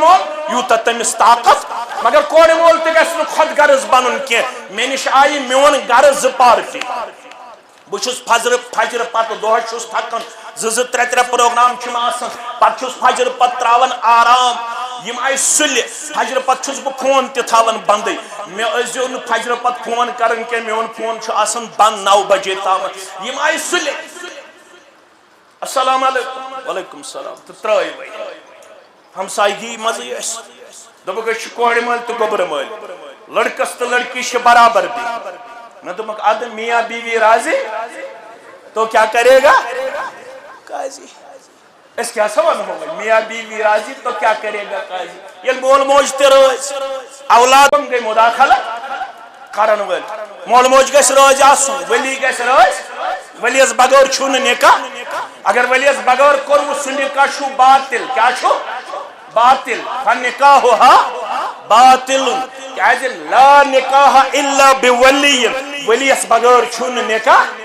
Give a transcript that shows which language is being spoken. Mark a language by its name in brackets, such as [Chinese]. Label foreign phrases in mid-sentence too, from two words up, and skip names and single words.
[Kashmiri] مول یوٗتاہ تٔمِس طاقت مگر کورِ مول تہِ گژھِ نہٕ خۄد غرض بنُن کینٛہہ مےٚ نِش آیہِ میون گرٕ 2 پارٹی بہٕ چھُس فجر پتہٕ دۄہس چھُس تھکان 2-3 پروگرام چھِم آسان پتہٕ چھُس فجر پتہٕ تراوان آرام یم آیہِ سُلہِ فجر پتہٕ چھُس بہٕ فون تہِ تھاوان بندٕے مےٚ ٲسۍزیو نہٕ فجر پتہٕ فون کران کینٛہہ میون فون چھُ آسان بند 9 بجے تامتھ یم آیہِ سُلہِ [Arabic] السلام علیکم وعلیکم السلام [Kashmiri] تہٕ ترٛٲے وۄنۍ ہمسایگی منٛزٕے ٲسۍ دوٚپُکھ أسۍ چھِ کورِ مٲلۍ تہٕ گوبرٕ مٲلۍ لڑکس تہٕ لڑکی چھِ برابردی [Urdu] میں [Kashmiri] دوٚپمَکھ ادٕ [Urdu] میاں بیوی راضی تو کیا کرے گا قاضی اس کیا سوال ہوگا میاں بیوی راضی تو کیا کرے گا قاضی [Kashmiri] یل مول موج تہِ رٲزۍ اولادم گئی مداخلت کرن وٲلۍ مول موج گژھِ رٲزۍ آسُن ولی گژھِ رٲزۍ ولیس بغٲر چھُ نہٕ نکاح اگر ولیس بغٲر کوٚروٕ سُہ نکاح چھُ باطل کیا چھُ باطل [Arabic] فنکاحُہا باطل [Kashmiri] کیازِ [Arabic] لا نکاح الا بولی [Kashmiri] ولیس بغٲر چھُ نہٕ نکاح